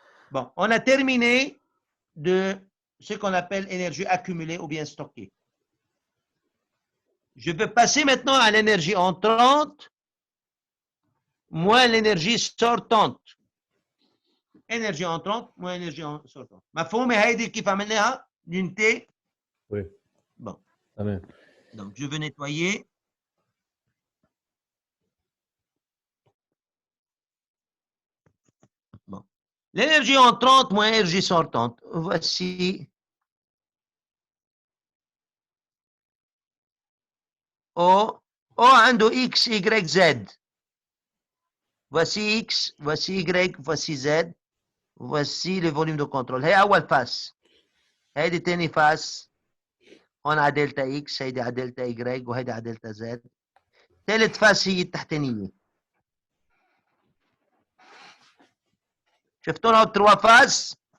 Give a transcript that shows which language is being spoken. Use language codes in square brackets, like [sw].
[fr] Bon, on a terminé de ce qu'on appelle énergie accumulée ou bien stockée. Je peux passer maintenant à l'énergie entrante moins l'énergie sortante. énergie entrante moins énergie sortante. [ar] مفهومة هيدي كيف عملناها [fr] l'unité؟ Oui. Bon. [ar] تمام. [fr] Donc je vais nettoyer. Bon. L'énergie entrante moins énergie sortante. Voici O. O عنده X, Y, Z. Voici X, voici Y, voici Z. Voici le volume de contrôle. [ar] هي أول فاس. هيدي تاني فاس. هون على دلتا X، هيدي على دلتا Y، وهيدي على دلتا Z. ثالث فاس هي التحتانية. شفتوا لها 3 phases.